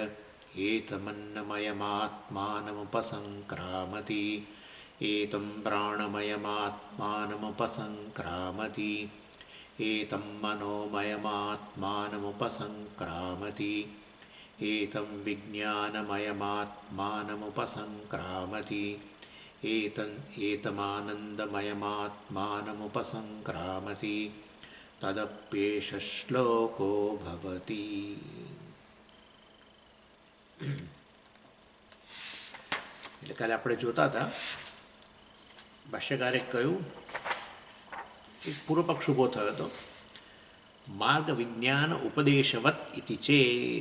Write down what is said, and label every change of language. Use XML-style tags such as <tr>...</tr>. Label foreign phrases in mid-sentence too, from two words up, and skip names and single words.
<sa>एतमन्नमयमात्मानमुपसङ्क्रामति एतं प्राणमयमात्मानमुपसङ्क्रामति एतं मनोमयमात्मानमुपसङ्क्रामति एतं विज्ञानमयमात्मानमुपसङ्क्रामति एतमानन्दमयमात्मानमुपसङ्क्रामति तदप्येष श्लोको भवति.</sa> <gu>એટલે કાલે આપણે જોતા હતા ભાષ્યકારે કહ્યું એક પૂર્વ પક્ષ ઊભો થયો હતો</gu> <sa>मार्ग विज्ञान उपदेशवत् इति चेत्.</sa>